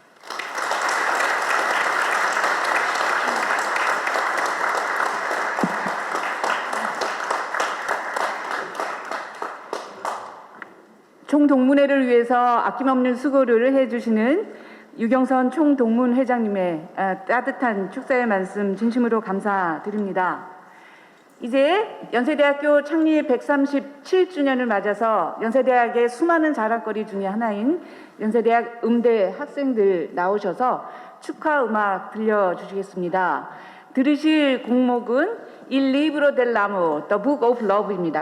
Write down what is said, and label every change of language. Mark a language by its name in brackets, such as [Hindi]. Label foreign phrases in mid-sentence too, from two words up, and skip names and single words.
[Korean] 총동문회를 위해서 아낌없는 수고를 해주시는 유경선 총동문회장님의 따뜻한 축사의 말씀 진심으로 감사드립니다. 이제 연세대학교 창립 137주년을 맞아서 연세대학의 수많은 자랑거리 중에 하나인 연세대학 음대 학생들 나오셔서 축하 음악 들려주시겠습니다. 들으실 곡목은 Il libro dell'amore, The Book of Love입니다.